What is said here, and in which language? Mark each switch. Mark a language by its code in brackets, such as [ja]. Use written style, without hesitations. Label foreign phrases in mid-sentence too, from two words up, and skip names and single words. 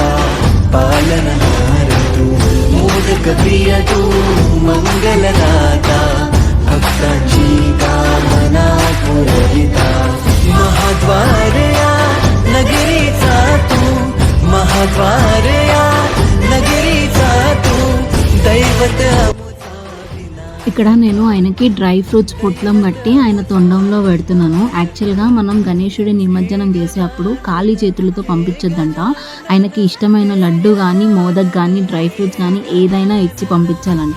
[mr] पालनहार तू मोदक प्रिय तू मंगलदाता भक्तांची कामना पुरविता महाद्वार या नगरीचा तू महाद्वार या नगरीचा तू दैवत [te] ఇక్కడ నేను ఆయనకి [en] dry fruits [te] పొట్లం కట్టి ఆయన తొండంలో పెడుతున్నాను. యాక్చువల్గా మనం గణేశుడి నిమజ్జనం చేసేటప్పుడు ఖాళీ చేతులతో పంపించొద్దంట. ఆయనకి ఇష్టమైన లడ్డు కానీ మోదక్ కానీ [en] dry fruits [te] కానీ ఏదైనా ఇచ్చి పంపించాలంట.